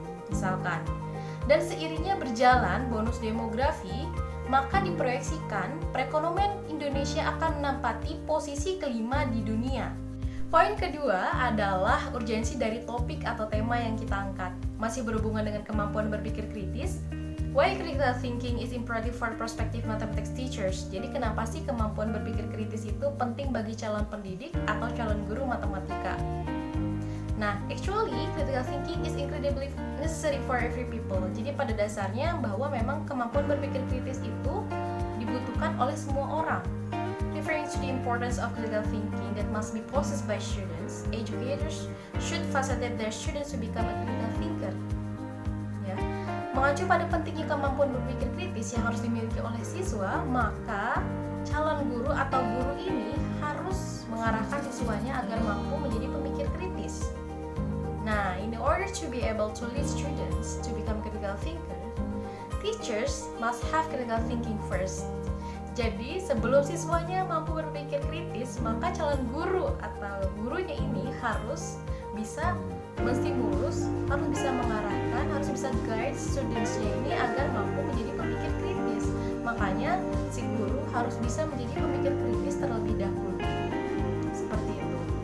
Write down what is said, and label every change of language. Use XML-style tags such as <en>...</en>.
<id>Misalkan, dan seiringnya berjalan bonus demografi, maka diproyeksikan perekonomian Indonesia akan menempati posisi kelima di dunia. Poin kedua adalah urgensi dari topik atau tema yang kita angkat. Masih berhubungan dengan kemampuan berpikir kritis.</id> <en>Why critical thinking is important for prospective mathematics teachers?</en> <id>Jadi kenapa sih kemampuan berpikir kritis itu penting bagi calon pendidik atau calon guru matematika?</id> <en>Nah, actually, critical thinking is incredibly necessary for every people.</en> <id>Jadi pada dasarnya bahwa memang kemampuan berpikir kritis itu dibutuhkan oleh semua orang.</id> <en>Referring to the importance of critical thinking that must be possessed by students, educators should facilitate their students to become a critical thinker.</en> <id>Ya. Mengacu pada pentingnya kemampuan berpikir kritis yang harus dimiliki oleh siswa, maka calon guru atau guru ini harus mengarahkan siswanya agar mampu menjadi pemikir kritis.</id> <en>Nah, in order to be able to lead students to become critical thinker, teachers must have critical thinking first.</en> <id>Jadi, sebelum siswanya mampu berpikir kritis, maka calon guru atau gurunya ini harus bisa menstimulus, harus bisa mengarahkan, harus bisa guide studentsnya ini agar mampu menjadi pemikir kritis. Makanya, si guru harus bisa menjadi pemikir kritis terlebih dahulu. Seperti itu.</id>